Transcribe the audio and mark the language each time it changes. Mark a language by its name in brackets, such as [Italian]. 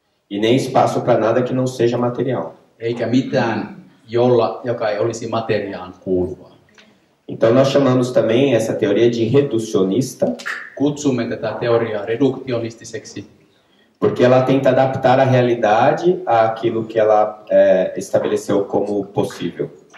[Portuguese] e nem espaço para nada que não seja material. [Finnish] eikä mitään, joka ei olisi materiaan kuuluvaa. [Portuguese] Então, nós chamamos também essa teoria de reducionista, [Finnish] Kutsumme tätä teoriaa reduktionistiseksi, [Portuguese] porque ela tenta adaptar a realidade àquilo que ela estabeleceu como possível.